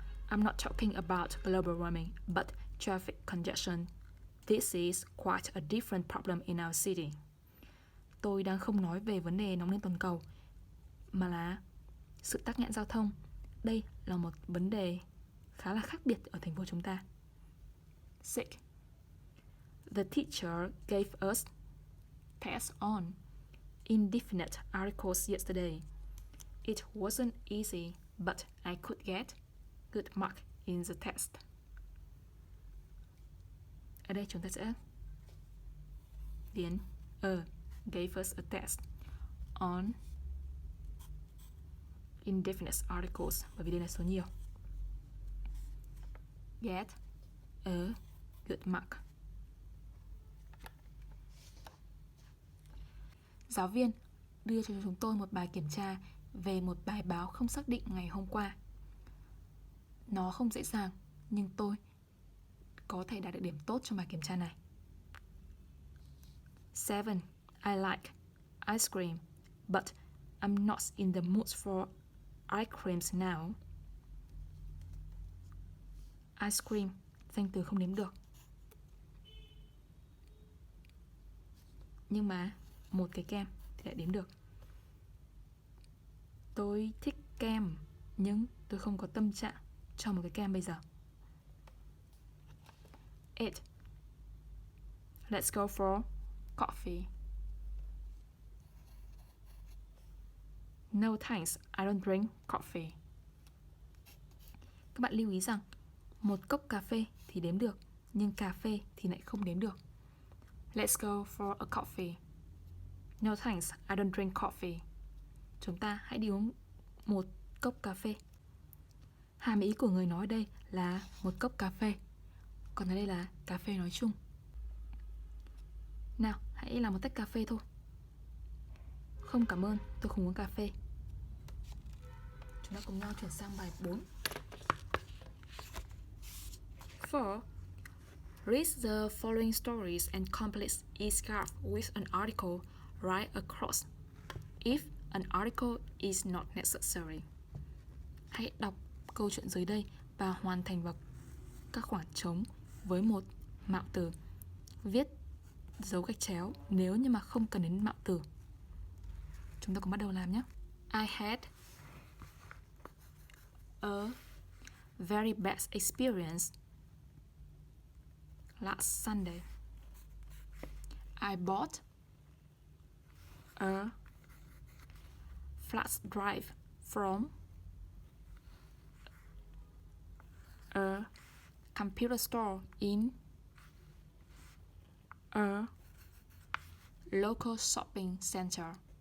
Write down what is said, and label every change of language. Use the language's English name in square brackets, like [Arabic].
[English] I'm not talking about global warming, but traffic congestion. This is quite a different problem in our city. [Vietnamese] Tôi đang không nói về vấn đề nóng lên toàn cầu, mà là sự tắc nghẽn giao thông. Đây là một vấn đề khá là khác biệt ở thành phố chúng ta. 6. [English] The teacher gave us tests on indefinite articles yesterday. It wasn't easy, but I could get good mark in the test. [Vietnamese] Ở đây chúng ta sẽ điền [English] gave us a test on indefinite articles, [Vietnamese] bởi vì đây là số nhiều. [English] Get a good mark. [Vietnamese] Giáo viên đưa cho chúng tôi một bài kiểm tra về một bài báo không xác định ngày hôm qua. Nó không dễ dàng, nhưng tôi có thể đạt được điểm tốt trong bài kiểm tra này. 7. [English] I like ice cream, but I'm not in the mood for ice creams now. [Vietnamese] Ice cream, danh từ không đếm được. Nhưng mà một cái kem thì lại đếm được. Tôi thích kem, nhưng tôi không có tâm trạng cho một cái kem bây giờ. [English] 8. Let's go for coffee. No thanks, I don't drink coffee. [Vietnamese] Các bạn lưu ý rằng một cốc cà phê thì đếm được, nhưng cà phê thì lại không đếm được. [English] Let's go for a coffee. No thanks, I don't drink coffee. [Vietnamese] Chúng ta hãy đi uống một cốc cà phê. Hàm ý của người nói đây là một cốc cà phê, còn ở đây là cà phê nói chung. Nào, hãy làm một tách cà phê thôi. Không cảm ơn, tôi không uống cà phê. Chúng ta cùng nhau chuyển sang bài 4. 4. [English] Read the following stories and complete each graph with an article right across if an article is not necessary. [Vietnamese] Hãy đọc câu chuyện dưới đây và hoàn thành vào các khoảng trống với một mạo từ. Viết dấu gạch chéo nếu như mà không cần đến mạo từ. Chúng ta cùng bắt đầu làm nhé. [English] I had a very bad experience last Sunday. I bought a flash drive from a computer store in a local shopping center.